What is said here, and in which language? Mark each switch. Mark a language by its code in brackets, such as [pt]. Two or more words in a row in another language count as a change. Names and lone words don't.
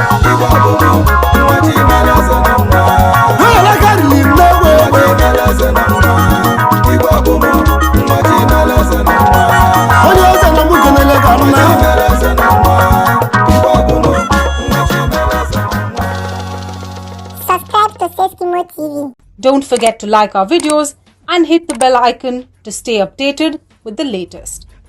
[ig] Igwe ọbụbụ, nwa chi mere eze na nwa. Onye na-aga riri nne ewe Nwa ewe. chi mere eze na nwa. Igwe ọbụbụ, nwa chi mere eze na nwa. Onye eze na mụ kenelie ka Nwa nna. chi mere eze na nwa. Igwe ọbụbụ, nwa chi mere eze na nwa. [en] Subscribe to Safety Mode T V. Don't forget to like our videos and hit the bell icon to stay updated with the latest.